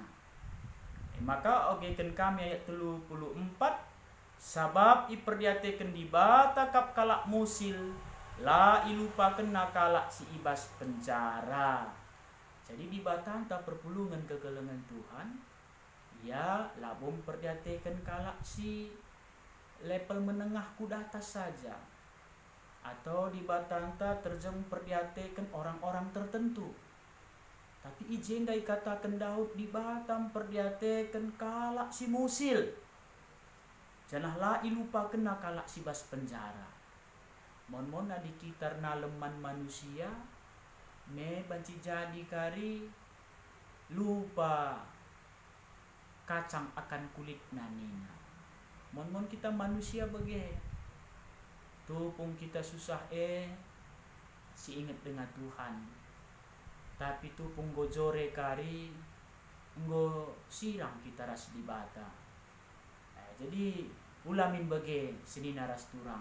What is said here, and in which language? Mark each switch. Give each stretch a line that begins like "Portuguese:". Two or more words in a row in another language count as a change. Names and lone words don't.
Batak Karo: Maka ogekan kami ayat 34 sabab i perdiateken di bata kap kalak musil la ilupaken nakalak si ibas penjara. Jadi di batanta perpulungan kegelengan Tuhan ya labung perdiateken kalak si level
Indonesian: menengah kuda atas saja.
Batak Karo: Atau di batanta terjem perdiateken
Indonesian: orang-orang tertentu.
Batak Karo: Tapi ijenda ikatakan Daud di batam perdiateken kalak si musil. Janah la ilupaken nakalak si bas penjara. Mon-mon adi kitar naleman manusia me banci jadi kari
Indonesian: lupa kacang akan kulit
Batak Karo: nanina. Mon-mon kita manusia bage tupung kita susah si
Indonesian: ingat dengan Tuhan.
Batak Karo: Tapi tupung gojore kari nggo sirang kita ras di bata. Jadi ulamin bage senina ras turang.